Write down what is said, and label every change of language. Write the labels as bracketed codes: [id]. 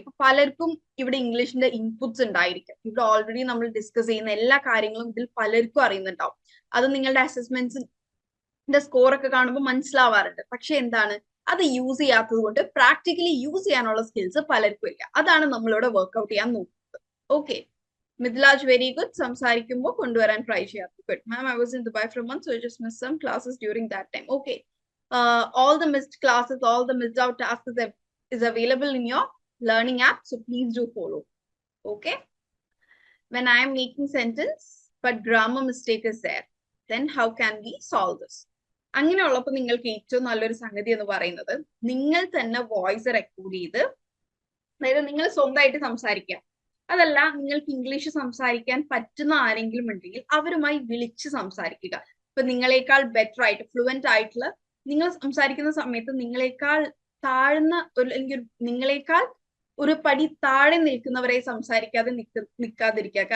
[ml] ഇപ്പൊ പലർക്കും ഇവിടെ ഇംഗ്ലീഷിന്റെ ഇൻപുട്സ് ഉണ്ടായിരിക്കും. ഇവിടെ ഓൾറെഡി നമ്മൾ ഡിസ്കസ് ചെയ്യുന്ന എല്ലാ കാര്യങ്ങളും ഇതിൽ പലർക്കും അറിയുന്നുണ്ടാവും. അത് നിങ്ങളുടെ അസസ്മെന്റ്സിന്റെ സ്കോർ ഒക്കെ കാണുമ്പോൾ മനസ്സിലാവാറുണ്ട്. പക്ഷെ എന്താണ്, അത് യൂസ് ചെയ്യാത്തത് കൊണ്ട് പ്രാക്ടിക്കലി യൂസ് ചെയ്യാനുള്ള സ്കിൽസ് പലർക്കും ഇല്ല. അതാണ് നമ്മളിവിടെ വർക്ക്ഔട്ട് ചെയ്യാൻ നോക്കുന്നത്. Okay, Mithilaj [en] Very good. [ml] സംസാരിക്കുമ്പോൾ കൊണ്ടുവരാൻ ട്രൈ ചെയ്യാം. [en] Good ma'am, I was in Dubai for a month, so I just missed some classes during that time. Okay, all the missed classes, all the missed out tasks is available in your learning app, so please do follow. Okay, when I am making sentence but grammar mistake is there, then how can we solve this? [ml] അങ്ങനെയുള്ളപ്പോൾ നിങ്ങൾക്ക് ഏറ്റവും നല്ലൊരു സംഗതി എന്ന് പറയുന്നത്, നിങ്ങൾ തന്നെ voice record ചെയ്ത്, അതായത് നിങ്ങൾ സ്വന്തമായിട്ട് സംസാരിക്കുക. അതല്ല, നിങ്ങൾക്ക് ഇംഗ്ലീഷ് സംസാരിക്കാൻ പറ്റുന്ന ആരെങ്കിലും ഉണ്ടെങ്കിൽ അവരുമായി വിളിച്ച് സംസാരിക്കുക. ഇപ്പൊ നിങ്ങളെക്കാൾ ബെറ്റർ ആയിട്ട് ഫ്ലുവന്റ് ആയിട്ടുള്ള, നിങ്ങൾ സംസാരിക്കുന്ന സമയത്ത് നിങ്ങളെക്കാൾ താഴ്ന്ന അല്ലെങ്കിൽ നിങ്ങളെക്കാൾ ഒരു പടി താഴെ നിൽക്കുന്നവരെ സംസാരിക്കാതെ നിൽക്കാതിരിക്കുക.